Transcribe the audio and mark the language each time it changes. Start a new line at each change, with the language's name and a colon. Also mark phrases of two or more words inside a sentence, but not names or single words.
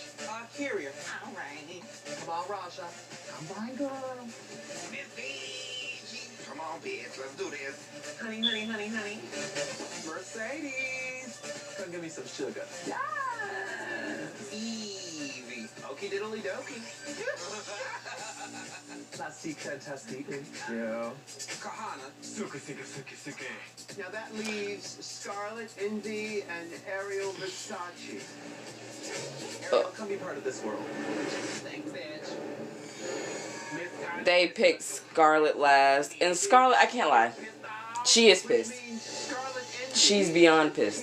English: Kyria. All right. Come on, Raja. Come on, girl. Miss Fiji. Come on, bitch. Let's do this. Honey, honey, honey, honey. Mercedes. Come give me some sugar. Easy. Okie diddly dokey.
French: Plastique fantastique.
English: Yeah. Kahana. Suki, suki, suki, suki. Now that leaves Scarlet Envy and Ariel Versace. Ariel, come be part of this world. Thanks, bitch. They picked Scarlett last. And Scarlett, I can't lie. She is pissed. She's beyond pissed.